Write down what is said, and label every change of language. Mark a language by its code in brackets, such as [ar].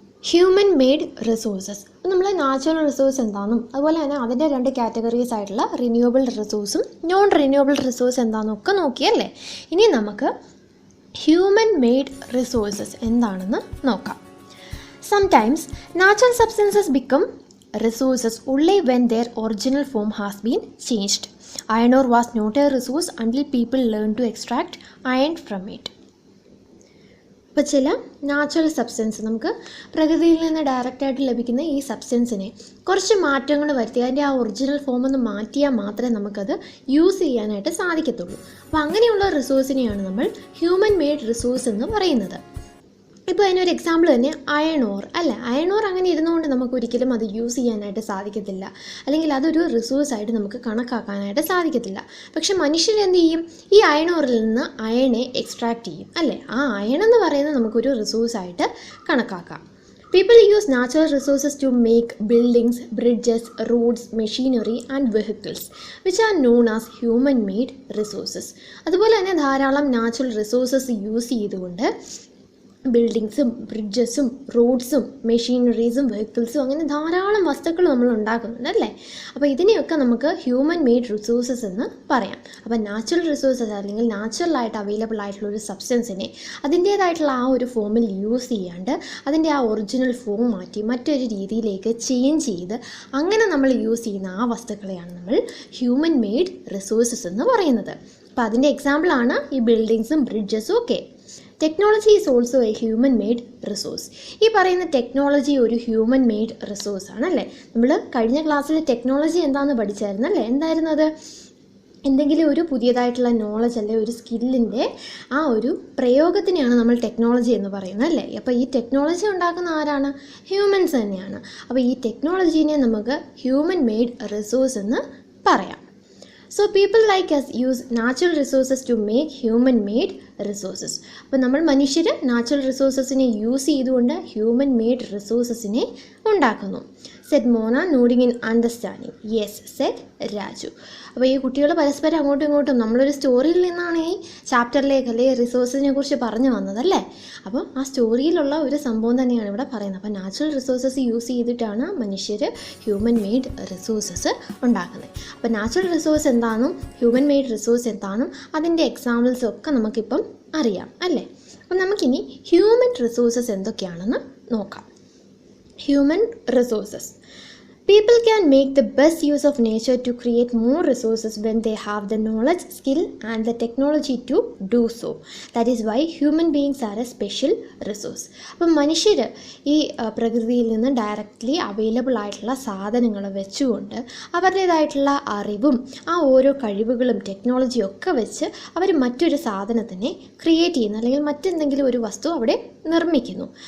[ml] Human made resources. അപ്പോൾ നമ്മൾ natural resource എന്താണെന്നും അതുപോലെ തന്നെ അതിൻ്റെ 2 കാറ്റഗറീസ് ആയിട്ടുള്ള റിന്യൂവബിൾ റിസോഴ്സും നോൺ റിന്യൂവബിൾ റിസോഴ്സ് എന്താണെന്നും ഒക്കെ നോക്കിയല്ലേ. ഇനി നമുക്ക് ഹ്യൂമൻ മെയ്ഡ് റിസോഴ്സസ് എന്താണെന്ന് നോക്കാം. [en] Sometimes natural substances become resources only when their original form has been changed. Iron ore was not a resource until people learned to extract iron from it. [ml] അപ്പോൾ ചില natural substance നമുക്ക് പ്രകൃതിയിൽ നിന്ന് ഡയറക്റ്റായിട്ട് ലഭിക്കുന്ന ഈ സബ്സ്റ്റൻസിനെ കുറച്ച് മാറ്റങ്ങൾ വരുത്തി അതിൻ്റെ ആ ഒറിജിനൽ ഫോം ഒന്ന് മാറ്റിയാൽ മാത്രമേ നമുക്കത് യൂസ് ചെയ്യാനായിട്ട് സാധിക്കത്തുള്ളൂ. അപ്പോൾ അങ്ങനെയുള്ള റിസോഴ്സിനെയാണ് നമ്മൾ ഹ്യൂമൻ മെയ്ഡ് റിസോഴ്സ് എന്ന് പറയുന്നത്. ഇപ്പോൾ അതിനൊരു എക്സാമ്പിൾ തന്നെ അയൺ ഓർ അല്ല, അയൺ ഓർ അങ്ങനെ ഇരുന്നുകൊണ്ട് നമുക്ക് ഒരിക്കലും അത് യൂസ് ചെയ്യാനായിട്ട് സാധിക്കത്തില്ല, അല്ലെങ്കിൽ അതൊരു റിസോഴ്സായിട്ട് നമുക്ക് കണക്കാക്കാനായിട്ട് സാധിക്കത്തില്ല. പക്ഷെ മനുഷ്യർ എന്ത് ചെയ്യും? ഈ അയൺ ഓറിൽ നിന്ന് അയണെ എക്സ്ട്രാക്ട് ചെയ്യും അല്ലേ. ആ അയൺ എന്ന് പറയുന്നത് നമുക്കൊരു റിസോഴ്സായിട്ട് കണക്കാക്കാം. [en] People use natural resources to make buildings, bridges, roads, machinery and vehicles, which are known as human-made resources. [ml] അതുപോലെ തന്നെ ധാരാളം നാച്ചുറൽ റിസോഴ്സസ് യൂസ് ചെയ്തുകൊണ്ട് ബിൽഡിങ്സും ബ്രിഡ്ജസും റോഡ്സും മെഷീനറീസും വെഹിക്കിൾസും അങ്ങനെ ധാരാളം വസ്തുക്കൾ നമ്മൾ ഉണ്ടാക്കുന്നുണ്ട് അല്ലേ. അപ്പോൾ ഇതിനെയൊക്കെ നമുക്ക് ഹ്യൂമൻ മെയ്ഡ് റിസോഴ്സസ് എന്ന് പറയാം. അപ്പോൾ നാച്ചുറൽ റിസോഴ്സസ് അല്ലെങ്കിൽ നാച്ചുറലായിട്ട് അവൈലബിൾ ആയിട്ടുള്ള ഒരു സബ്സ്റ്റൻസിനെ അതിൻ്റേതായിട്ടുള്ള ആ ഒരു ഫോമിൽ യൂസ് ചെയ്യാണ്ട് അതിൻ്റെ ആ ഒറിജിനൽ ഫോം മാറ്റി മറ്റൊരു രീതിയിലേക്ക് ചേഞ്ച് ചെയ്ത് അങ്ങനെ നമ്മൾ യൂസ് ചെയ്യുന്ന ആ വസ്തുക്കളെയാണ് നമ്മൾ ഹ്യൂമൻ മെയ്ഡ് റിസോഴ്സസ് എന്ന് പറയുന്നത്. അപ്പോൾ അതിൻ്റെ എക്സാമ്പിളാണ് ഈ ബിൽഡിങ്സും ബ്രിഡ്ജസും ഒക്കെ. [en] Technology is also a human made resource. [ml] ഈ പറയുന്ന ടെക്നോളജി ഒരു ഹ്യൂമൻ മെയ്ഡ് റിസോഴ്സ് ആണല്ലേ. നമ്മൾ കഴിഞ്ഞ ക്ലാസ്സിൽ ടെക്നോളജി എന്താണെന്ന് പഠിച്ചായിരുന്നു അല്ലേ. എന്തായിരുന്നു അത്? എന്തെങ്കിലും ഒരു പുതിയതായിട്ടുള്ള നോളജ് അല്ലെ ഒരു സ്കില്ലിൻ്റെ ആ ഒരു പ്രയോഗത്തിനെയാണ് നമ്മൾ ടെക്നോളജി എന്ന് പറയുന്നത് അല്ലേ. അപ്പോൾ ഈ ടെക്നോളജി ഉണ്ടാക്കുന്ന ആരാണ്? ഹ്യൂമൻസ് തന്നെയാണ്. അപ്പോൾ ഈ ടെക്നോളജീനെ നമുക്ക് ഹ്യൂമൻ മെയ്ഡ് റിസോഴ്സ് എന്ന് പറയാം. [en] So people like us use natural resources to make human made resources. [ml] അപ്പോൾ നമ്മൾ മനുഷ്യർ നാച്ചുറൽ റിസോഴ്സസിനെ യൂസ് ചെയ്തുകൊണ്ട് ഹ്യൂമൻ മെയ്ഡ് റിസോഴ്സസിനെ ഉണ്ടാക്കുന്നു. [en] Said Mona nodding in understanding. Yes said Raju. [ml] അപ്പോൾ ഈ കുട്ടികൾ പരസ്പരം അങ്ങോട്ടും ഇങ്ങോട്ടും നമ്മളൊരു സ്റ്റോറിയിൽ നിന്നാണ് ഈ ചാപ്റ്ററിലേക്ക് അല്ലെങ്കിൽ റിസോഴ്സിനെ കുറിച്ച് പറഞ്ഞു വന്നതല്ലേ. അപ്പോൾ ആ സ്റ്റോറിയിലുള്ള ഒരു സംഭവം തന്നെയാണ് ഇവിടെ പറയുന്നത്. അപ്പോൾ നാച്ചുറൽ റിസോഴ്സസ് യൂസ് ചെയ്തിട്ടാണ് മനുഷ്യർ ഹ്യൂമൻ മെയ്ഡ് റിസോഴ്സസ് ഉണ്ടാക്കുന്നത്. അപ്പോൾ നാച്ചുറൽ റിസോഴ്സ് എന്താണെന്നും ഹ്യൂമൻ മെയ്ഡ് റിസോഴ്സ് എന്താണെന്നും അതിൻ്റെ എക്സാമ്പിൾസും ഒക്കെ നമുക്കിപ്പം അറിയാം അല്ലേ. അപ്പം നമുക്കിനി ഹ്യൂമൻ റിസോഴ്സസ് എന്തൊക്കെയാണെന്ന് നോക്കാം. [en] Human resources. People can make the best use of nature to create more resources when they have the knowledge, skill and the technology to do so. That is why human beings are a special resource. [ml] അപ്പം മനുഷ്യർ ഈ പ്രകൃതിയിൽ നിന്ന് directly available ആയിട്ടുള്ള സാധനങ്ങൾ വെച്ചുകൊണ്ട് അവരുടേതായിട്ടുള്ള അറിവും ആ ഓരോ കഴിവുകളും ടെക്നോളജിയും ഒക്കെ വെച്ച് അവർ മറ്റൊരു സാധനത്തിനെ ക്രിയേറ്റ് ചെയ്യുന്നു, അല്ലെങ്കിൽ മറ്റെന്തെങ്കിലും ഒരു വസ്തു അവിടെ നിർമ്മിക്കുന്നു.